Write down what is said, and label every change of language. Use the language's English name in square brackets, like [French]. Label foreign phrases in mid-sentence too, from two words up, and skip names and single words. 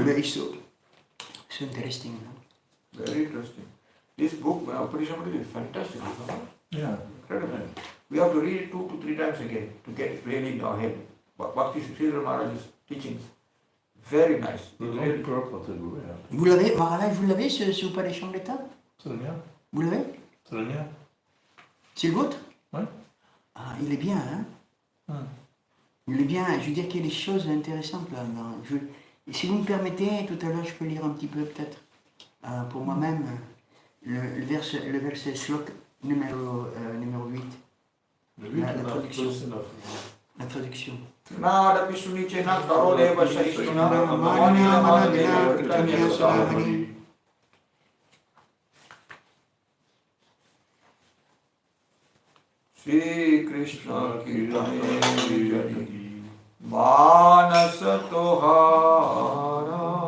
[English] Very so interesting. Very interesting. This book, Upanishad, is fantastic. Yeah. Incredible. We have to read it 2 to 3 times again to get it really in our head. Bhakti Sridhar Maharaj's teachings. Very nice. Really. [French] Vous l'avez ce Upanishad d'état? C'est le mien. Vous l'avez? C'est le mien. C'est le vôtre? Oui. Ah, il est bien, hein? Il est bien, je veux dire qu'il y a des choses intéressantes là-dedans. Si vous me permettez, tout à l'heure, je peux lire un petit peu peut-être pour moi-même le verset slok numéro 8. La traduction. La traduction. [Bangla] Shri Krishna Kirtane Manas Tohara